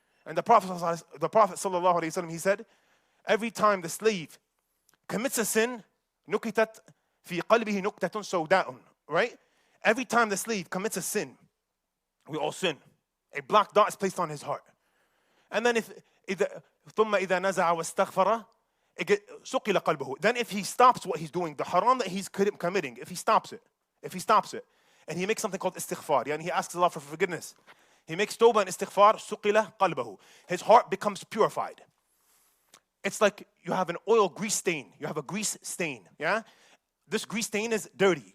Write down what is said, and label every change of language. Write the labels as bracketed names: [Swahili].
[English] And the Prophet sallallahu alaihi wasallam, he said, every time the slave commits a sin, [Arabic] nukitat fi qalbihi nuktatun sawda'un, [English] right? Every time the slave commits a sin, we all sin. A black dot is placed on his heart. And then [Arabic] ثم إذا نزع واستغفر سقل قلبه. [English] Then if he stops what he's doing, the haram that he's committing, if he stops it, and he makes something called istighfar, and he asks Allah for forgiveness, he makes tawbah and istighfar, [Arabic] سقل قلبه. [English] His heart becomes purified. It's like you have an oil grease stain. You have a grease stain, yeah? This grease stain is dirty.